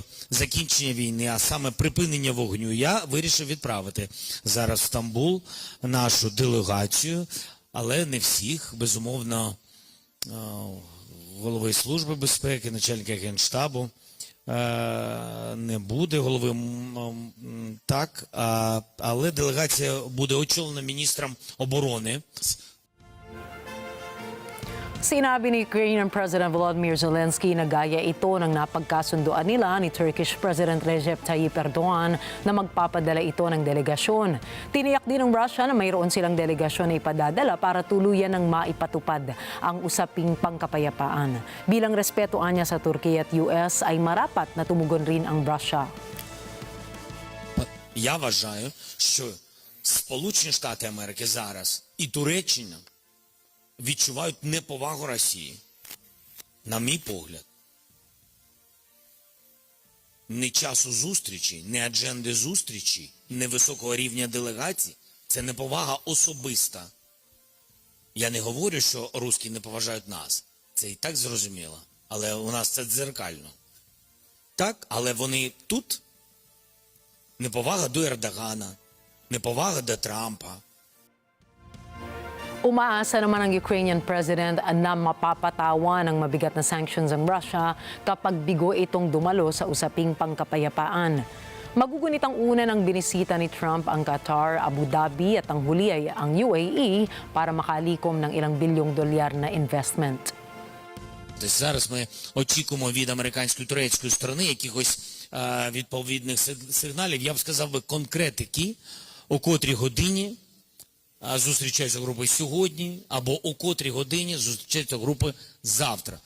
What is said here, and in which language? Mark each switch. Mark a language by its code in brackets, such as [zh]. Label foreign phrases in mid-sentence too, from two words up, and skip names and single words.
[uk] закінчення війни, а саме припинення вогню, я вирішив відправити зараз в Стамбул нашу делегацію, але не всіх, безумовно, голови Служби безпеки, начальника Генштабу не буде, голови так, але делегація буде очолена міністром оборони. [tl] Sinabi ni Ukrainian President Volodymyr Zelensky na gaya ito ng napagkasunduan nila ni Turkish President Recep Tayyip Erdogan na magpapadala ito ng delegasyon. Tiniyak din ng Russia na mayroon silang delegasyon na ipadadala para tuluyan ng maipatupad ang usaping pangkapayapaan. Bilang respetuan niya sa Turkey at US ay marapat na tumugon rin ang Russia. [uk] Я вважаю, що Сполучені Штати Америки зараз і Туреччина відчувають неповагу Росії. На мій погляд, не часу зустрічі, не адженди зустрічі, не високого рівня делегацій – це неповага особиста. Я не говорю, що русські не поважають нас. Це і так зрозуміло. Але у нас це дзеркально. Так, але вони тут. Неповага до Ердогана, неповага до Трампа. [tl] Umaasa naman ang Ukrainian President na mapapatawan ng mabigat na sanctions ang Russia kapag bigo itong dumalo sa usaping pangkapayapaan. Magugunit ang una ng binisita ni Trump ang Qatar, Abu Dhabi at ang huli ay ang UAE para makalikom ng ilang bilyong dolyar na investment. [uk] Зараз ми очікуємо від американської і турецької сторони якихось відповідних сигналів. Я б сказав би конкретики, о котрій годині зустрічаються групи сьогодні, або о котрій годині зустрічаються групи завтра.